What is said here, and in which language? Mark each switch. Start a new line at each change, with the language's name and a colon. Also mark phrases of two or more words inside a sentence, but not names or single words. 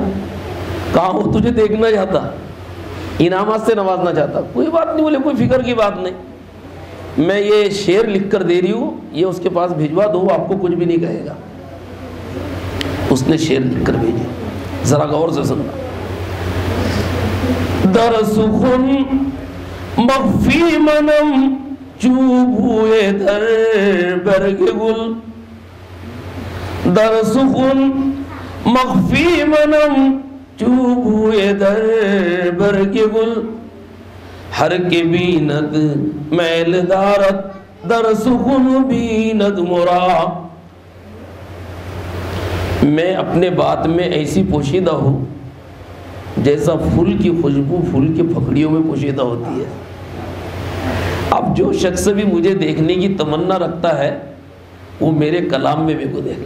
Urdu: کہاں وہ تجھے دیکھنا چاہتا، انعامات سے نوازنا چاہتا. کوئی بات نہیں. بولے کوئی فکر کی بات نہیں، میں یہ شعر لکھ کر دے رہی ہوں، یہ اس کے پاس بھیجوا دو، وہ آپ کو کچھ بھی نہیں کہے گا. اس نے شعر لکھ کر بھیجی، ذرا غور سے سننا.
Persian: در سخن مخفی منم چوب ہوئے در برگ گل، در سخن مخفی منم چوب ہوئے در برگ گل، ہر کے بیند میل دارت در سخن بیند مرا.
Urdu: میں اپنے بات میں ایسی پوشیدہ ہوں جیسا پھول کی خوشبو پھول کی پھکڑیوں میں پوشیدہ ہوتی ہے. اب جو شخص بھی مجھے دیکھنے کی تمنا رکھتا ہے وہ میرے کلام میں میرے کو دیکھ لے.